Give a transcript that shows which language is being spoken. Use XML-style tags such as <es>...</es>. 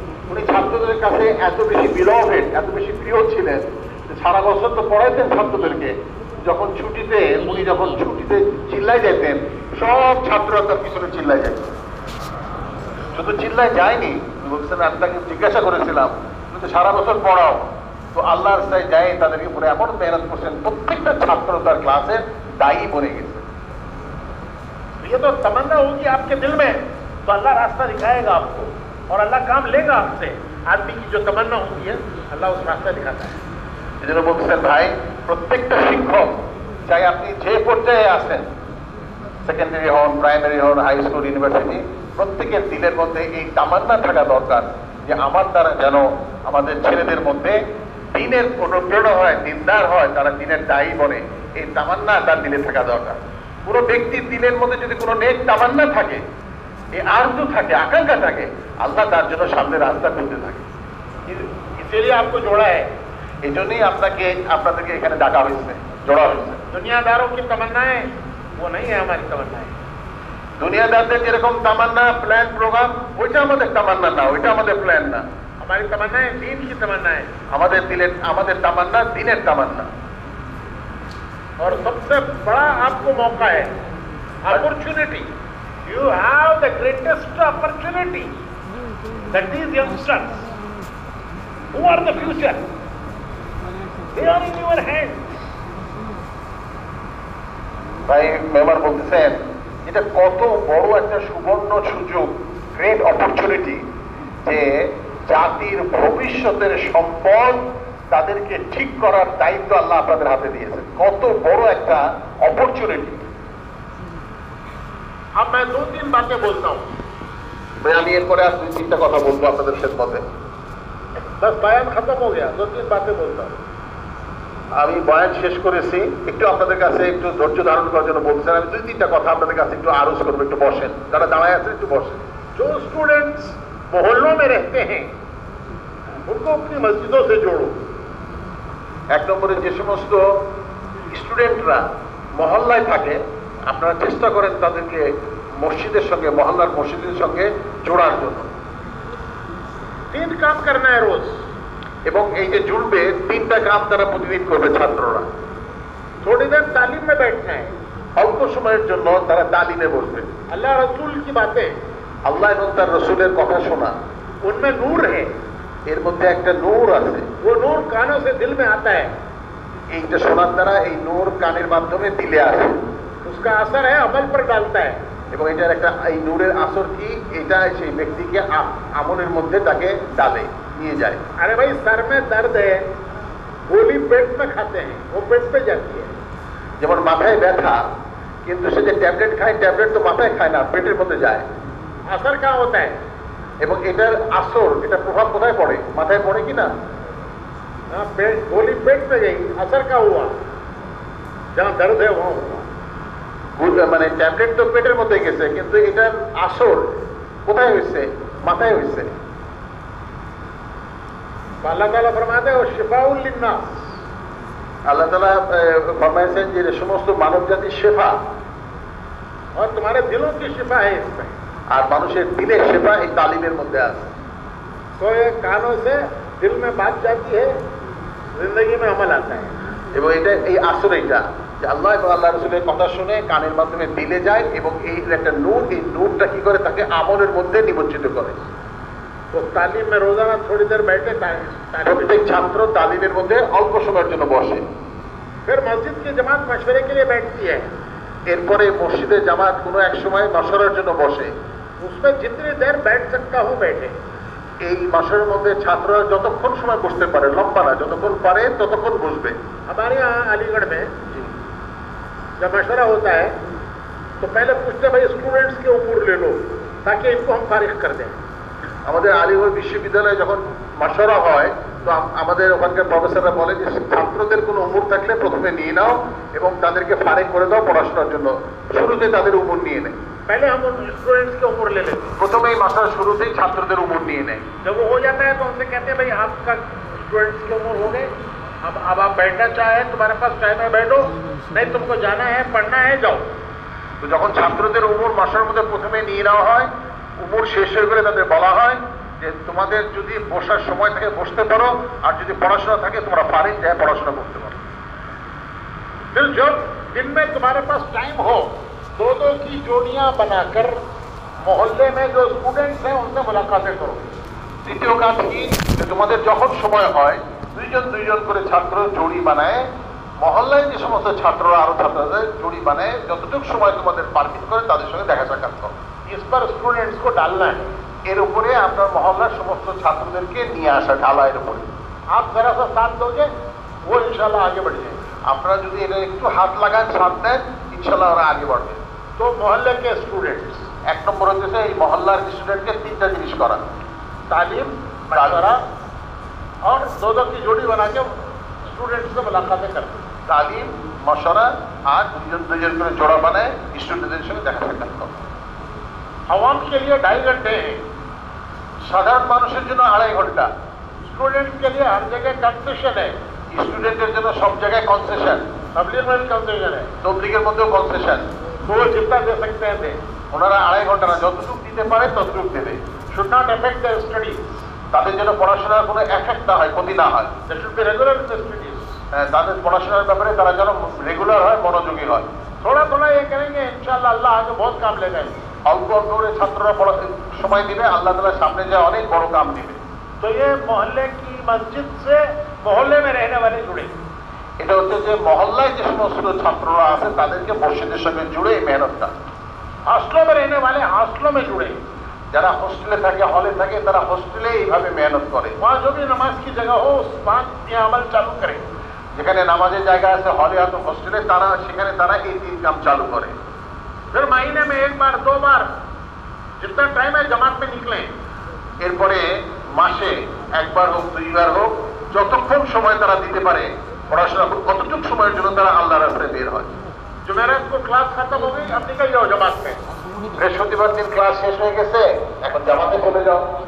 <bn>উনি ছাত্রদের কাছে এত বেশি বিলভেড, এত বেশি প্রিয় ছিলেন যে সারা বছর তো পড়াইতেন ছাত্রদেরকে, যখন ছুটিতে উনি যখন ছুটিতে চিল্লাই যেতেন সব ছাত্ররা তার পিছনে চিল্লাই যেত। শুধু চিল্লাই যায়নি, বলছেন আমি তাকে জিজ্ঞাসা করেছিলাম কিন্তু সারা বছর পড়াও, তো আল্লাহর রাস্তায় যায় তাদেরকে পরে এমন মেহনত করছেন প্রত্যেকটা ছাত্র তার ক্লাসে দায়ী বনে গেছে।</bn> <hi>ये तो तमन्ना होगी आपके दिल में तो अल्लाह रास्ता दिखाएगा आपको और अल्लाह काम लेगा आपसे। आदमी की जो तमन्ना होती है अल्लाह उस रास्ता दिखाता है।</hi> <bn>এই জন্য বলতেছেন ভাই, প্রত্যেকটা শিক্ষক চাই আপনি যে পর্যায়ে আছেন, সেকেন্ডারি হন, প্রাইমারি হন, হাই স্কুল, ইউনিভার্সিটি, প্রত্যেকের দিলের মধ্যে এই তামান্না থাকা দরকার যে আমার দ্বারা যেন আমাদের ছেলেদের মধ্যে দিনের অনুপ্রেরণা হয়, দিনদার হয়, তারা দিনের দায়ী বনে, এই তামান্না তার দিলে থাকা দরকার। পুরো ব্যক্তির দিলের মধ্যে যদি কোনো নেক তামান্না থাকে, এই আরজু থাকে, আকাঙ্ক্ষা থাকে, আল্লাহ তার জন্য সামনে রাস্তা খুলতে থাকে।</bn> <hi>इसीलिए आपको जोड़ा है।</hi> <bn>এই জন্যই আপনাদেরকে এখানে ডাকা হয়েছে, জোড়া হয়েছে।</bn> <hi>दुनियादारों की तमन्नाएं वो नहीं है हमारी तमन्नाएं।</hi> <bn>দুনিয়াদারদের যেরকম তামান্না, প্ল্যান, প্রোগ্রাম, ওইটা আমাদের তামান্না না, ওইটা আমাদের প্ল্যান না।</bn> <hi>हमारी तमन्नाएं दीन की तमन्नाएं</hi> <bn>আমাদের তামান্না দিনের তামান্না।</bn> <hi>और सबसे बड़ा आपको मौका है, opportunity.</hi> <en>You have the greatest opportunity that these youngsters who are the future, they are in your hand.</en> <bn>ভাই মেম্বার বলতেছেন এটা কত বড় একটা সুবর্ণ সুযোগ,</bn> <en>great opportunity,</en> <bn>যে জাতির ভবিষ্যতের সম্পদ তাদেরকে ঠিক করার দায়িত্ব আল্লাহ আপনাদের হাতে দিয়েছেন। কত বড় একটা অপরচুনিটি।</bn> <hi>अब मैं 2-3 बातें बोलता हूँ,</hi> <bn>ভাই আমি এরপরে আর 2-3টা কথা বলবো আপনাদের খেদমতে।</bn> <hi>बस बयान खत्म हो गया, 2-3 बातें बोलता हूँ।</hi> <bn>আমি বয়ান শেষ করেছি, একটু আপনাদের কাছে একটু ধৈর্য ধারণ করার জন্য বলছেন। আমি 2-3টা কথা আপনাদের কাছে একটু আরজ করবো, একটু বসেন, যারা দাঁড়ায় আছেন একটু বসেন।</bn> <hi>जो स्टूडेंट्स मोहल्लों में रहते हैं उनको अपनी मस्जिदों से जोड़ो।</hi> <bn>এক নম্বরে যে সমস্ত স্টুডেন্টরা মহল্লায় থাকে আপনারা চেষ্টা করেন তাদেরকে মসজিদের সঙ্গে, মহল্লার মসজিদের সঙ্গে জোড়ার জন্য।</bn> <hi>3 काम करना है रोज।</hi> <bn>এবং এই যে জুড়বে 3টা কাজ তারা প্রতিদিন করবে ছাত্ররা।</bn> <hi>थोड़ी देर तालीम में बैठना है,</hi> <bn>অল্প সময়ের জন্য তারা তালিমে বসবে।</bn> <hi>अल्लाह रसूल की बातें,</hi> <bn>আল্লাহ এবং তার রসুলের কথা শোনা,</bn> <hi>उनमें नूर है,</hi> <bn>এর মধ্যে একটা নূর আছে।</bn> <hi>वो नूर कानों से दिल में आता है,</hi> <bn>এইটা শোনার দ্বারা এই নূর কানের মাধ্যমে দিলে আসে,</bn> <hi>उसका असर है अमल पर डालता है।</hi> <bn>এবং এটার একটা এই নূরের আসর কি, এটা সেই ব্যক্তিকে আমলের মধ্যে তাকে ডালে নিয়ে যায়।</bn> <hi>अरे भाई सर में दर्द है, गोली पेट में खाते हैं, वो पेट पे जाती है।</hi> <bn>যেমন মাথায় ব্যথা, কিন্তু সে যে ট্যাবলেট খায়, ট্যাবলেট তো মাথায় খায় না, পেটের মধ্যে যায়।</bn> <hi>असर कहाँ होता है?</hi> <bn>এবং এটার আসর, এটা প্রভাব কোথায় পড়ে? মাথায় পড়ে কিনা?</bn> <hi>हाँ, गोली पेट में गई, असर क्या हुआ? जहाँ दर्द है वहाँ हुआ।</hi> <bn>মানে ট্যাবলেট তো পেটের মধ্যে গেছে, কিন্তু এটার আসর কোথায় হয়েছে? মাথায় হয়েছে।</bn> <hi>अल्लाह ताला फरमाते हैं शिफाउल लिन्नास,</hi> <bn>আল্লাহ তাআলা ফরমাইছেন যে সমস্ত মানব জাতির শেফা,</bn> <hi>और तुम्हारे दिलों की शिफा है इसमें।</hi> <bn>আর মানুষের দিলের শেফা এই তালিমের মধ্যে আছে।</bn> <hi>तो ये कानों से दिल में बात जाती है, जिंदगी में अमल आता है।</hi> <bn>এবং এটা এই আসর, এটা যে আল্লাহ এবং আল্লাহ রসুলের কথা শুনে কানের মাধ্যমে দিলে যায়, এবং এই একটা নূর, এই নূরটা কি করে তাকে আমলের মধ্যে নিমজ্জিত করে।</bn> <hi>तो तालीम में रोजाना थोड़ी देर बैठे,</hi> <bn>প্রত্যেক ছাত্র তালিমের মধ্যে অল্প সময়ের জন্য বসে।</bn> <hi>फिर मस्जिद की जमात मशवरे के लिए बैठती है,</hi> <bn>এরপরে মসজিদে জামাত কোনো এক সময় মশওয়ারার জন্য বসে।</bn> <hi>उसमें जितनी देर बैठ सकता हूँ बैठे।</hi> <bn>এই মাসের মধ্যে ছাত্ররা যতক্ষণ সময় বসতে পারে, লম্বা না, যতক্ষণ পারে ততক্ষণ বসবে।</bn> <hi>हमारे यहाँ अलीगढ़ में जब मशवरा होता है तो पहले पूछते भाई स्टूडेंट्स के उम्र ले लो ताकि इनको हम फारिग कर दें।</hi> <bn>আমাদের আলিগড় বিশ্ববিদ্যালয়ে যখন মাশওয়ারা হয় তো আমাদের ওখানকার প্রফেসররা বলে যে ছাত্রদের কোনো উমর থাকলে প্রথমে নিয়ে নাও এবং তাদেরকে ফারিগ করে দাও পড়াশোনার জন্য। শুরুতে তাদের উমর নিয়ে নেয়,</bn> <hi>पहले हम उन स्टूडेंट्स के उम्र ले लेते हैं।</hi> <bn>প্রথমেই মাসের শুরুতেই ছাত্রদের উমর নিয়ে নেয়।</bn> <hi>जब वो हो जाता है तो हमसे कहते हैं भाई आपका स्टूडेंट्स के उम्र हो गए, अब आप बैठना चाहे तुम्हारे पास टाइम है बैठो, नहीं तुमको जाना है पढ़ना है जाओ।</hi> <bn>তো যখন ছাত্রদের উমর মাসের মধ্যে প্রথমে নিয়ে নেওয়া হয়, উমর শেষ হয়ে গেলে তাদের বলা হয় যে তোমাদের যদি বসার সময় থাকে বসতে পারো, আর যদি পড়াশোনা থাকে তোমরা ফারিগ যায় পড়াশোনা করতে পারো।</bn> <hi>फिर जब दिन में तुम्हारे पास टाइम हो, दो दो की जोड़ियां बनाकर मोहल्ले में जो स्टूडेंट्स हैं उनसे मुलाकातें करो।</hi> <bn>দ্বিতীয় কাজ কি, যে তোমাদের যখন সময় হয় দুইজন দুইজন করে ছাত্র জুড়ি বানায়, মহল্লায় যে সমস্ত ছাত্ররা আরো ছাত্রদের জুড়ি বানায়, যতটুকু সময় তোমাদের পার্কিং করে তাদের সঙ্গে দেখা সাক্ষাৎ করো।</bn> <hi>इस पर स्टूडेंट्स को डालना है।</hi> <bn>এর উপরে আপনার মহল্লার সমস্ত ছাত্রদেরকে নিয়ে আসা, ঢালা এর উপরে</bn> <hi>आप जरा सा साथ दोगे, वो इंशाल्लाह आगे बढ़ जाएंगे।</hi> <bn>আপনারা যদি এটা একটু হাত লাগান, সাথ দেন, ইনশাল্লাহ ওরা আগে বাড়বে।</bn> <hi>तो मोहल्ले के स्टूडेंट्स,</hi> <bn>এক নম্বর হচ্ছে এই মহল্লার স্টুডেন্টকে তিনটা জিনিস করা,</bn> <hi>तालीम, मशवरा और दो दो की जोड़ी बना के स्टूडेंट्स से मुलाकातें करते।</hi> <bn>তালিম, মশারা আর দুজন দুজন করে জোড়া বানায় স্টুডেন্টদের সঙ্গে দেখা সাক্ষাৎ করো।</bn> <hi>आवाम के लिए 2.5 घंटे हैं,</hi> <bn>সাধারণ মানুষের জন্য 2.5 ঘন্টা,</bn> <hi>स्टूडेंट्स के लिए हर जगह कंसेशन है,</hi> <bn>স্টুডেন্টের জন্য সব জায়গায় কনসেশন,</bn> <hi>तबलीग में भी कंसेशन है।</hi> <bn>তবলিগের মধ্যেও কনসেশন।</bn> <hi>तो वो जितना दे सकते हैं दे,</hi> <bn>ওনারা 2.5 ঘন্টা না, যতটুকু দিতে পারে ততটুকু দেবে।</bn> <en>should not affect their studies,</en> <bn>তাদের যেন পড়াশোনার কোনো এফেক্ট না হয়, ক্ষতি না হয়।</bn> <en>they should be regular in their studies।</en> <bn>তাদের পড়াশোনার ব্যাপারে তারা যেন রেগুলার হয়, মনোযোগী হয়।</bn> <hi>थोड़ा थोड़ा ये करेंगे, इंशाल्लाह अल्लाह आगे बहुत काम ले जाएंगे।</hi> <bn>অল্প অল্প করে ছাত্ররা সময় দিবে, আল্লাহ তাআলা সামনে যায় অনেক বড় কাম দিবে।</bn> <hi>तो ये मोहल्ले की मस्जिद से मोहल्ले में रहने वाले जुड़े,</hi> <bn>এটা হচ্ছে যে মহল্লায় যে সমস্ত ছাত্ররা আছে তাদেরকে মসজিদের সঙ্গে জুড়ে এই মেহনতটা।</bn> <hi>हॉस्टलों में रहने वाले हॉस्टलों में जुड़े,</hi> <bn>যারা হোস্টেলে থাকে, হলে থাকে, তারা হোস্টেলে এইভাবে মেহনত করে।</bn> <hi>वहाँ जो भी नमाज की जगह हो उस बात ये अमल चालू करें।</hi> <bn>যেখানে নামাজের জায়গা আছে, হলে অথবা হোস্টেলে, তারা সেখানে তারা এই 3 কাম চালু করে।</bn> <hi>फिर महीने में 1 बार 2 बार जितना टाइम है जमात में निकले।</hi> <bn>এরপরে মাসে 1 বার হোক 2 বার হোক, যতক্ষণ সময় তারা দিতে পারে পড়াশোনা, কতটুকু সময়ের জন্য তারা আল্লাহর রাস্তায় বের হয়।</bn> <hi>जुमेरात को क्लास खत्म हो गई, अब निकल जाओ जमात में।</hi> <bn>বৃহস্পতিবার দিন ক্লাস শেষ হয়ে গেছে, এখন জামাতে চলে যাও।</bn>